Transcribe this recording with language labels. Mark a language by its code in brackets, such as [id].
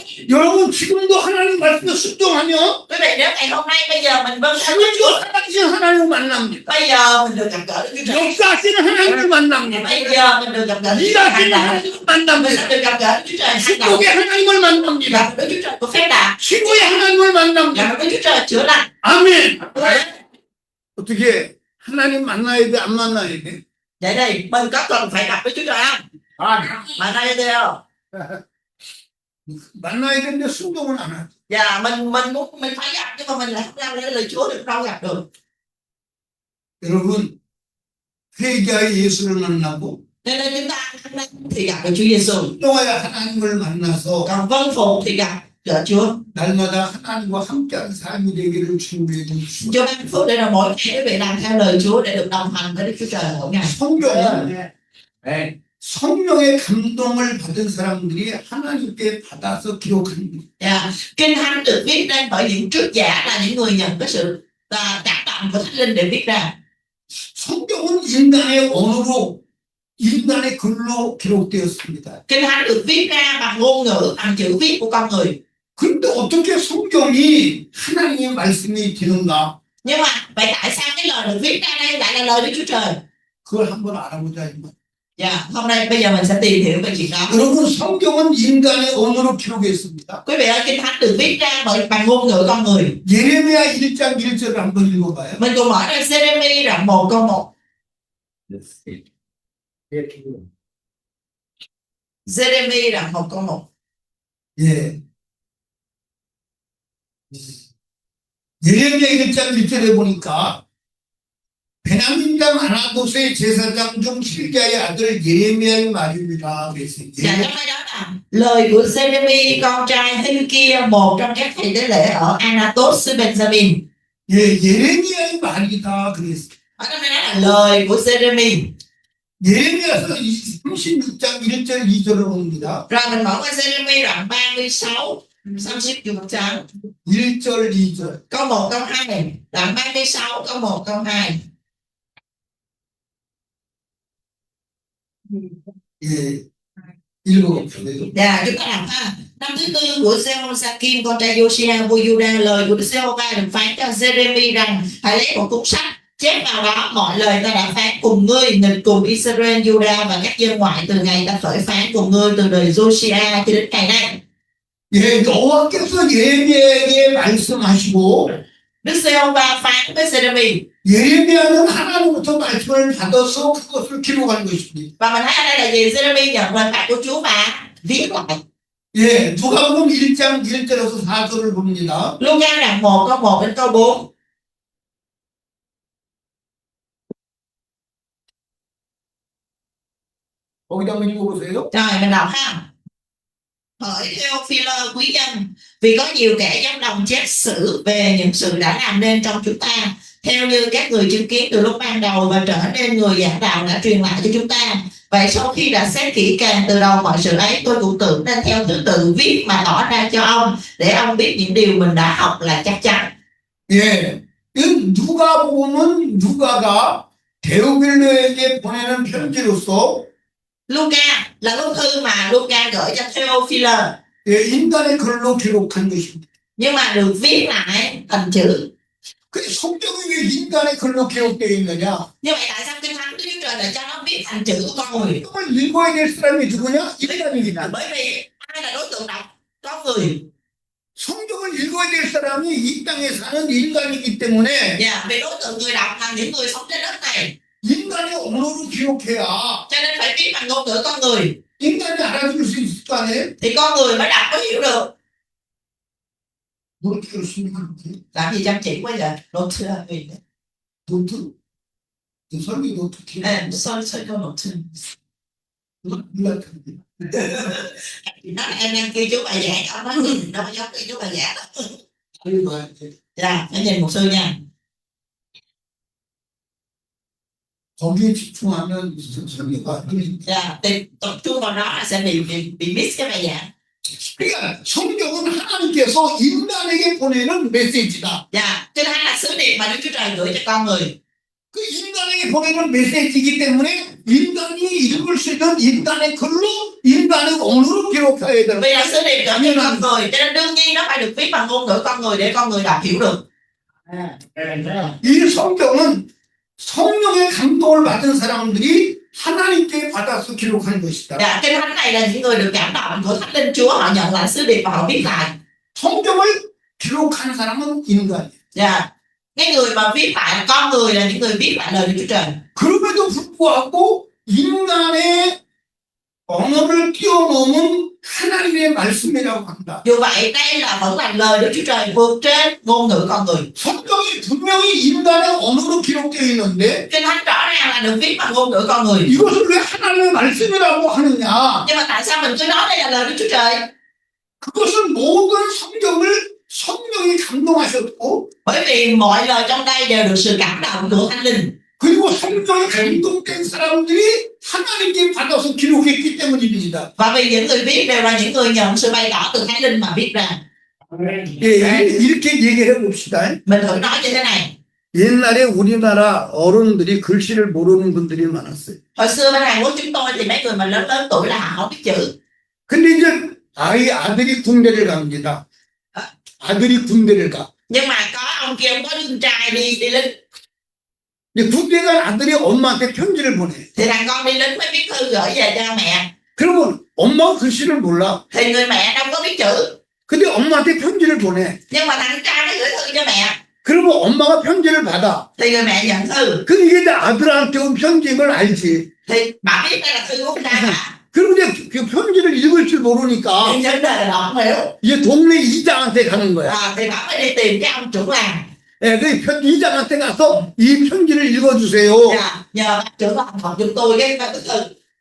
[ko] 여러분 지금도 하나님 말씀에 순종하면 [vi] Quý vị nếu ngày hôm nay bây giờ mình vâng theo Đức Chúa, [ko] 지금도 살아계신 하나님을 만납니다. [vi] bây giờ mình được gặp gỡ Đức Chúa Trời. [ko] 역사하시는 하나님을 만납니다. [vi] Bây giờ mình được gặp gỡ Đức Chúa Trời hành [ko] 일하시는 [vi] động. [ko] 하나님을 [vi] Mình [ko] 만납니다. [vi] sẽ được gặp gỡ Đức Chúa Trời hành động. [ko] 축복의 하나님을 만납니다. [vi] Gặp Đức Chúa Trời của phép lạ. [ko] 치료의 하나님을 만납니다. [vi] Gặp Đức Chúa Trời chữa lành. [ko] 아멘. 어떻게 하나님 만나야 돼? 안 만나야 돼? [vi] Vậy thì mình có cần phải gặp Đức Chúa Trời không? Mà đây thế không? [ko] 만나야 되는데 순종은 안 하죠. [vi] Dạ mình phải gặp nhưng mà mình lại không làm theo lời Chúa được đâu gặp được. [ko] 여러분 회개하여 예수를 만나고 [vi] Nên chúng ta thì gặp được Chúa Giêsu. [ko] 순종하여 하나님을 만나서 [vi] Còn vâng phục thì gặp gỡ Chúa. [ko] 날마다 하나님과 함께하는 삶이 되기를 주님의 주시옵소서. [vi] Cho ban phước để là mỗi ngày quý vị làm theo lời Chúa để được đồng hành với Đức Chúa Trời mỗi ngày. [ko] 성경은 성령의 감동을 받은 사람들이 하나님께 받아서 기록합니다. [vi] Dạ. Kinh Thánh được viết nên bởi những trước giả là những người nhận cái sự cảm động của Thánh Linh để viết ra. [ko] 성경은 인간의 언어로 인간의 글로 기록되었습니다. [vi] Kinh Thánh được viết ra bằng ngôn ngữ, bằng chữ viết của con người. [ko] 그런데 어떻게 성경이 하나님의 말씀이 되는가? [vi] Nhưng mà vậy tại sao cái lời được viết ra đây lại là lời Đức Chúa Trời? [ko] 그걸 한번 알아보자. 이 말. [vi] Dạ, hôm nay bây giờ mình sẽ tìm hiểu về chuyện đó. [ko] 여러분, 성경은 인간의 언어로 기록했습니다. [vi] Quý vị ơi, Kinh Thánh được viết ra bằng ngôn ngữ con người. [ko] 예레미야 1장 1절을 한번 읽어봐요. [vi] Mình cùng mở ra Giê-rê-mi đoạn 1 câu 1. Giê-rê-mi đoạn 1 câu 1. [ko] 예. 예레미야 1장 1절에 보니까 베냐민 장 아나도스의 제사장 중 실기야의 아들 예레미야의 말입니다. 그랬어요. [vi] Dạ, trong đây đó là lời của Giê-rê-mi con trai Hi-kia, một trong các thầy tế lễ ở Anatot xứ Benjamin. [ko] 예, 예레미야의 말이다. 그랬어요. [vi] Ở trong đây đó là lời của Giê-rê-mi. [ko] 예레미야서 36장 1절 2절을 봅니다. [vi] Rồi mình mở qua Giê-rê-mi đoạn 36, xong xếp dùng trắng. [ko] 1절 2절. [vi] Câu 1 câu 2, đoạn 36 câu 1 câu 2. [ko] 예, 읽어봅시다. [vi] Dạ, chúng ta đọc ha. Năm thứ tư của Jehoiakim con trai Josiah vua Juda, lời của Jehovah được phán cho Giê-rê-mi rằng hãy lấy một cuốn sách chép vào đó mọi lời ta đã phán cùng ngươi, nghịch cùng Israel, Juda và các dân ngoại từ ngày ta khởi phán cùng ngươi từ đời Josiah cho đến ngày nay. [ko] 예, 여호와께서 예레미야에게 말씀하시고 [vi] Đức Giê-hô-va phán với Giê-rê-mi [ko] 예레미야는 하나님부터 말씀을 받아서 그것을 기록한 것입니다. [vi] và mình thấy ở đây là gì? Giê-rê-mi nhận lời phán của Chúa và viết lại. [ko] 예, 누가복음 1장 1절에서 4절을 봅니다. [vi] Luca đoạn 1 câu 1 đến câu 4. [ko] 거기다 한번 읽어보세요. [vi] Rồi mình đọc ha. Hỡi Theophilus quý nhân, vì có nhiều kẻ dám đồng chép sử về những sự đã làm nên trong chúng ta, theo như các người chứng kiến từ lúc ban đầu và trở nên người giảng đạo đã truyền lại cho chúng ta. Vậy sau khi đã xét kỹ càng từ đầu mọi sự ấy, tôi cũng tưởng nên theo thứ tự viết mà tỏ ra cho ông, để ông biết những điều mình đã học là chắc chắn. [ko] 예, 이 누가복음은 누가가 데오빌로에게 보내는 편지로서 [vi] Luca là bức thư mà Luca gửi cho Theophilus, [ko] 예, 인간의 글로 기록한 것입니다. [vi] nhưng mà được viết lại thành chữ. [ko] 그 성경이 왜 인간의 글로 기록되어 있느냐? [vi] Như vậy tại sao Kinh Thánh Đức Chúa Trời lại cho nó viết thành chữ của con người? [ko] 성경을 읽어야 될 사람이 누구냐? 인간이기다. [vi] Bởi vì ai là đối tượng đọc? Con người. [ko] 성경을 읽어야 될 사람이 이 땅에 사는 인간이기 때문에 [vi] Dạ, vì đối tượng người đọc là những người sống trên đất này, [ko] 인간의 언어로 기록해야 [vi] cho nên phải viết bằng ngôn ngữ con người [ko] 인간이 알아들을 수 있을 거 아니에요? [vi] thì con người mới đọc mới hiểu được. [ko] 뭐 그렇습니까? 그렇게? [vi] Làm gì chăm chỉ quá vậy? Note gì? [ko] 노트? 그 설교 노트 키 [en] Sorry, [vi] câu note. [ko] 몰랐던데. [vi] Nó là em đang ghi chú bài giảng, ông nói đâu có giống ghi chú bài giảng đâu. [ko] 잘 봐야 돼. [vi] Dạ, phải nhìn một sư nha. [ko] 거기에 집중하면 설교가 안 돼. [vi] Dạ, thì tập trung vào đó là sẽ bị miss cái bài giảng. [ko] 그러니까 성경은 하나님께서 인간에게 보내는 메시지다. [vi] Dạ, Kinh Thánh là sứ điệp mà Đức Chúa Trời gửi cho con người. [ko] 그 인간에게 보내는 메시지이기 때문에 인간이 읽을 수 있는 인간의 글로 인간의 언어로 기록해야 되는 [vi] Vì là sứ điệp gửi cho con [ko] 거예요. [vi] người, cho nên đương nhiên nó phải được viết bằng ngôn ngữ con người để con người đọc hiểu được. [ko] 이 성경은 성령의 감동을 받은 사람들이 하나님께 받아서 기록한 것이다. [vi] Dạ, Kinh Thánh này là những người được cảm động của Thánh Linh Chúa, họ nhận lại sứ điệp và họ viết lại. [ko] 성경을 기록한 사람은 인간이에요. [vi] Dạ, cái người mà viết lại là con người, là những người viết lại lời Đức Chúa Trời. [ko] 그럼에도 불구하고 인간의 언어를 뛰어넘은 하나님의 말씀이라고 한다. [vi] Dù vậy, đây là vẫn là lời Đức Chúa Trời vượt trên ngôn ngữ con người. [ko] 성경이 분명히 인간의 언어로 기록되어 있는데 [vi] Kinh Thánh rõ ràng là được viết bằng ngôn ngữ con người. [ko] 이것을 왜 하나님의 말씀이라고 하느냐? [vi] Nhưng mà tại sao mình cứ nói đây là lời Đức Chúa Trời? [ko] 그것은 모든 성령이 감동하셨고 [vi] Bởi vì mọi lời trong đây đều được sự cảm động của Thánh Linh. [ko] 그리고 성령에 감동된 사람들이 하나님께 받아서 기록했기 때문입니다. [vi] Và vì những người viết đều là những người nhận sự bày tỏ từ Thánh Linh mà viết ra. [ko] 예, 이렇게 얘기해 봅시다. [vi] Mình thử nói như thế này. [ko] 옛날에 우리나라 어른들이 글씨를 모르는 분들이 많았어요. [vi] Hồi xưa bên Hàn Quốc chúng tôi thì mấy người mà lớn lớn tuổi là họ không biết chữ. [ko] 근데 이제 아들이 군대를 갑니다. 아들이 군대를 가. [vi] Nhưng mà có ông kia ông có đứa con trai đi lính. [ko] 이제 군대 간 아들이 엄마한테 편지를 보내. [vi] Thì thằng con đi lính mới viết thư gửi về cho mẹ. [ko] 그러면 엄마가 글씨를 몰라. [vi] Thì người mẹ đâu có biết chữ. [ko] 근데 엄마한테 편지를 보내. [vi] Nhưng mà thằng trai nó gửi thư cho mẹ. [ko] 그러면 엄마가 편지를 받아. [vi] Thì người mẹ nhận thư. [ko] 그 이게 내 아들한테 온 편지인 걸 알지. [vi] Thì bà biết đây là thư của con trai bà. [ko] 그리고 이제 그 편지를 읽을 줄 모르니까 [vi] Nhưng vấn đề là họ không hiểu. [ko] 이제 동네 이장한테 가는 거야. [vi] Thì bà mới đi tìm cái ông trưởng làng. [ko] 예, 그 이장한테 가서 이 편지를 읽어주세요. [vi] Nhờ bác trưởng làng học giùm tôi cái thư.